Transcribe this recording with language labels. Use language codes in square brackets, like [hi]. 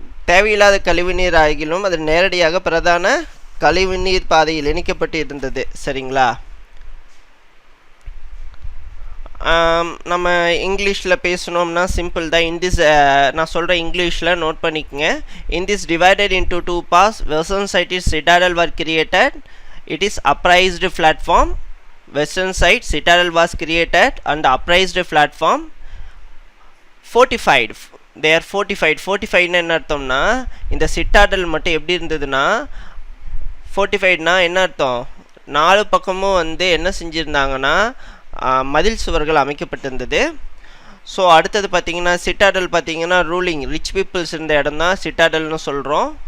[ta] தேவையில்லாத கழிவுநீர் ஆகிலும் அது நேரடியாக பிரதான கழிவுநீர் பாதையில் இணைக்கப்பட்டு இருந்தது. சரிங்களா, நம்ம இங்கிலீஷில் பேசணும்னா சிம்பிள் தான். நான் சொல்கிறேன் இங்கிலீஷில் நோட் பண்ணிக்கோங்க. [en] In this divided into 2 parts, western side is citadel were created. It is upraised platform. Western side citadel was created and upraised platform fortified. They are [ta] fortifiedனா என்ன அர்த்தம்னா, இந்த சிட்டாடல் மட்டும் எப்படி இருந்ததுன்னா, fortifiedனா என்ன அர்த்தம், 4 பக்கமும் என்ன செஞ்சுருந்தாங்கன்னா மதில் சுவர்கள் அமைக்கப்பட்டிருந்தது. ஸோ அடுத்தது பார்த்திங்கன்னா சிட்டாடல் பார்த்திங்கன்னா ரூலிங் ரிச் பீப்புள்ஸ் இருந்த இடம் தான் சிட்டாடல்னு சொல்கிறோம்.